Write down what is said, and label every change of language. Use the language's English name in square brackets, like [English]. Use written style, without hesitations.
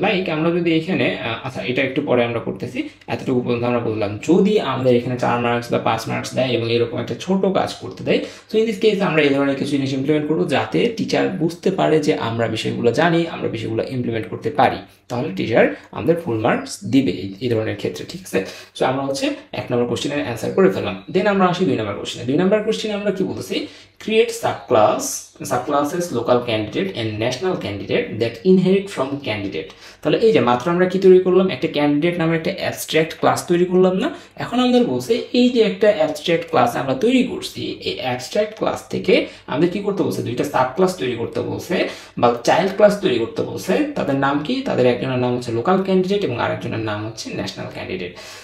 [Bangla] Like আমরা যদি এখানে আচ্ছা, এটা একটু পরে আমরা করতেছি, এতটুকু পর্যন্ত আমরা বললাম, যদি আমাদের এখানে 4 মার্কস বা 5 মার্কস দেয় এবং এরকম একটা ছোট কাজ করতে দেয়, তো ইন দিস কেস আমরা এই ধরনের কিছু জিনিস ইমপ্লিমেন্ট করবো, যাতে টিচার বুঝতে পারে যে আমরা বিষয়গুলো জানি, আমরা বিষয়গুলো ইমপ্লিমেন্ট করতে পারি, তাহলে টিচার আমাদের ফুল মার্কস দিবে এই ধরনের ক্ষেত্রে, ঠিক আছে। সো আমরা হচ্ছে 1 নম্বর কোশ্চেনের অ্যান্সার করে ফেললাম। দেন আমরা আসি 2 নম্বর কোশ্চেনে। 2 নম্বর কোশ্চেনে আমরা কি বলতেছি, [English] Create subclasses local candidate and national candidate that inherit from candidate। [Bangla] তাহলে এই যে মাত্র আমরা কি তৈরি করলাম, একটা ক্যান্ডিডেট নামে একটা অ্যাবস্ট্রাক্ট ক্লাস তৈরি করলাম না। এখন আমাদের বলছে এই যে একটা অ্যাবস্ট্রাক্ট ক্লাস আমরা তৈরি করছি, এই অ্যাবস্ট্রাক্ট ক্লাস থেকে আমাদের কি করতে বলছে, 2টা সাব ক্লাস তৈরি করতে বলছে বা চাইল্ড ক্লাস তৈরি করতে বলছে। তাদের নাম কি, তাদের একজনের নাম হচ্ছে লোকাল ক্যান্ডিডেট এবং আরেকজনের নাম হচ্ছে ন্যাশনাল ক্যান্ডিডেট।